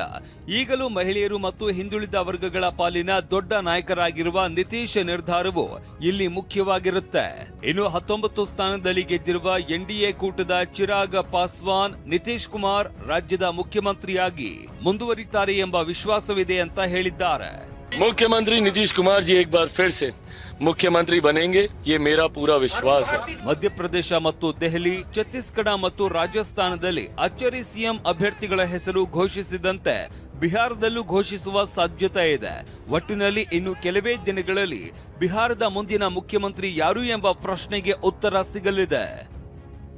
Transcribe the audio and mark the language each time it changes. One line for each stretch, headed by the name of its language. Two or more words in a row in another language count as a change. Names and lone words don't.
Kannada: ಈಗಲೂ ಮಹಿಳೆಯರು ಮತ್ತು ಹಿಂದುಳಿದ ವರ್ಗಗಳ ಪಾಲಿನ ದೊಡ್ಡ ನಾಯಕರಾಗಿರುವ ನಿತೀಶ್ ನಿರ್ಧಾರವು ಇಲ್ಲಿ ಮುಖ್ಯವಾಗಿರುತ್ತೆ. ಇನ್ನು 19 ಸ್ಥಾನದಲ್ಲಿ ಗೆದ್ದಿರುವ ಎನ್ಡಿಎ ಕೂಟದ ಚಿರಾಗ್ ಪಾಸ್ವಾನ್ ನಿತೀಶ್ ಕುಮಾರ್ ರಾಜ್ಯದ ಮುಖ್ಯಮಂತ್ರಿಯಾಗಿ ಮುಂದುವರಿತಾರೆ ಎಂಬ ವಿಶ್ವಾಸವಿದೆ ಅಂತ ಹೇಳಿದ್ದಾರೆ.
Hindi: मुख्यमंत्री नीतीश कुमार जी एक बार फिर से मुख्यमंत्री बनेंगे, ये मेरा पूरा विश्वास है.
Kannada: ಮಧ್ಯಪ್ರದೇಶ ಮತ್ತು ದೆಹಲಿ, ಛತ್ತೀಸ್ಗಢ ಮತ್ತು ರಾಜಸ್ಥಾನದಲ್ಲಿ ಅಚ್ಚರಿ ಸಿಎಂ ಅಭ್ಯರ್ಥಿಗಳ ಹೆಸರು ಘೋಷಿಸಿದಂತೆ ಬಿಹಾರದಲ್ಲೂ ಘೋಷಿಸುವ ಸಾಧ್ಯತೆ ಇದೆ. ಒಟ್ಟಿನಲ್ಲಿ ಇನ್ನು ಕೆಲವೇ ದಿನಗಳಲ್ಲಿ ಬಿಹಾರದ ಮುಂದಿನ ಮುಖ್ಯಮಂತ್ರಿ ಯಾರು ಎಂಬ ಪ್ರಶ್ನೆಗೆ ಉತ್ತರ ಸಿಗಲಿದೆ.